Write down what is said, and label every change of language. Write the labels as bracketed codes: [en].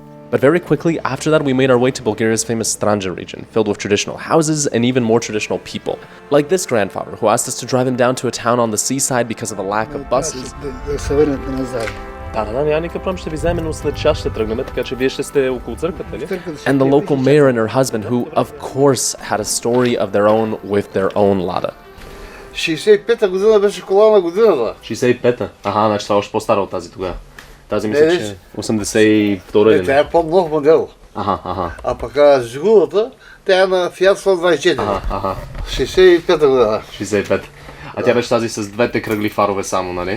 [en] But very quickly after that, we made our way to Bulgaria's famous Stranja region, filled with traditional houses and even more traditional people. Like this grandfather, who asked us to drive him down to a town on the seaside because of a lack of buses. [bg] Да се върнете назад. няма никакъв проблем, ще ви вземем, но след час ще тръгнем, така че вие ще сте около църквата, ли? [en] And the local mayor and her husband, who of course had a story of their own with their own Lada. [bg] 65-та година беше кола на годината. 65-та? Аха, значи това е още по-стара от тази тогава. Тази мисля, че 82-та или Тя е по-нов модел. Аха. А пък Жигулата, тя е на Fiat 124. Аха. 65-та година. 65. А тя беше тази с двете кръгли фарове само, нали?